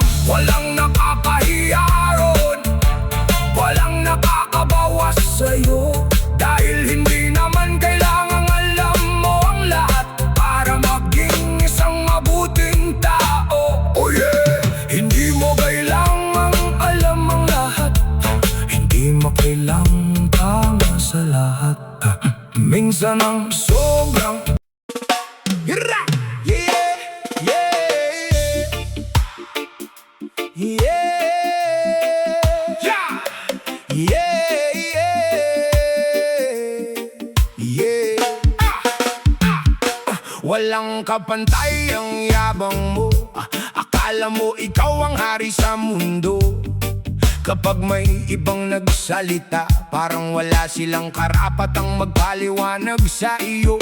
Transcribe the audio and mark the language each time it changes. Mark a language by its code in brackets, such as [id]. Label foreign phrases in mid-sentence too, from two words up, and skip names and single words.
[tl] Walang nakakahiya ron, walang nakakabawas sa'yo, dahil hindi naman kailangang alam mo ang lahat para maging isang mabuting tao. [en] Oh yeah! [tl] Hindi mo kailangang alam ang lahat, hindi mo kailangang tama sa lahat. Minsan ang sobrang hira! Yeah! [en] Yeah! Yeah! Yeah! Yeah! [tl] Walang kapantay ang yabang mo, akala mo ikaw ang hari sa mundo. Kapag may ibang nagsalita, parang wala silang karapatang magpaliwanag sa iyo.